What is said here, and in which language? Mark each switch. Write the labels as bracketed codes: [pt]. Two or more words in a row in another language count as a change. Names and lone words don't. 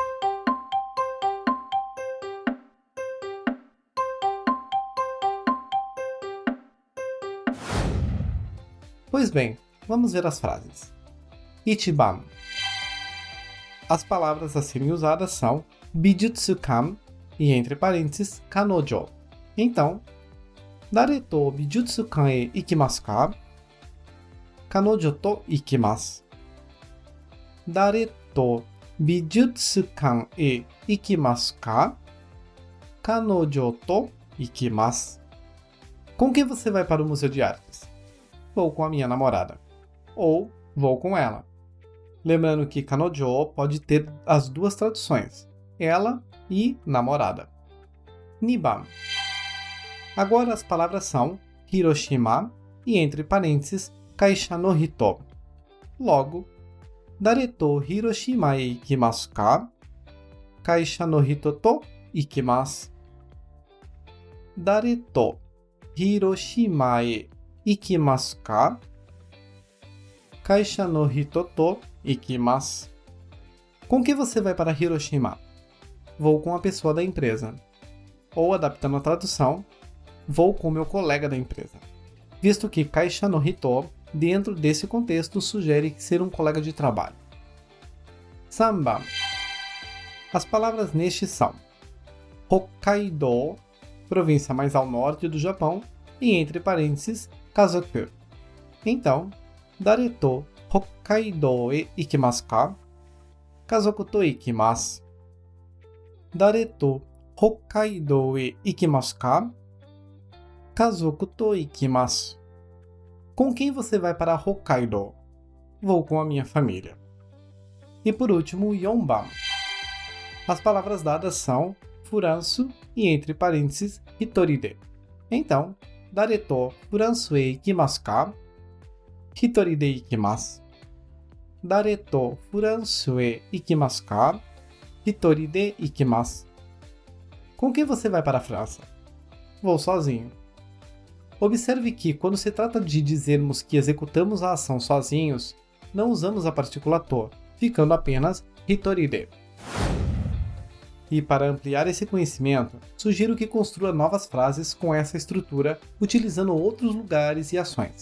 [pt] Pois bem, vamos ver as frases. Ichiban. As palavras a serem usadas são Bijutsukan e, entre parênteses, Kanojo. Então, [ja] 誰と美術館へ行きますか? 彼女と行きます。誰と美術館へ行きますか? 彼女と行きます. [pt] Com quem você vai para o Museu de Artes? Vou com a minha namorada. Ou vou com ela. Lembrando que Kanojo pode ter as duas traduções, ela e namorada. Niban. Agora as palavras são Hiroshima e, entre parênteses, [ja] 会社の人. [pt] Logo, [ja] 誰と広島へ行きますか? 会社の人と行きます. 誰と広島へ行きますか? 会社の人と行きます. [pt] Com que você vai para Hiroshima? Vou com a pessoa da empresa. Ou, adaptando a tradução, vou com meu colega da empresa. Visto que [ja] 会社の人, [pt] dentro desse contexto, sugere ser um colega de trabalho. Samba. As palavras neste são Hokkaido, província mais ao norte do Japão, e, entre parênteses, Kazoku. Então, [ja] 誰と北海道へ行きますか? 家族と行きます。誰と北海道へ行きますか? 家族と行きます. [pt] Com quem você vai para Hokkaido? Vou com a minha família. E por último, Yonban. As palavras dadas são furansu e, entre parênteses, hitoride. Então, [ja] 誰とフランスへ行きますか? 一人で行きます. 誰とフランスへ行きますか? 一人で行きます. [pt] Com quem você vai para a França? Vou sozinho. Observe que, quando se trata de dizermos que executamos a ação sozinhos, não usamos a partícula to, ficando apenas hitoride. E para ampliar esse conhecimento, sugiro que construa novas frases com essa estrutura, utilizando outros lugares e ações.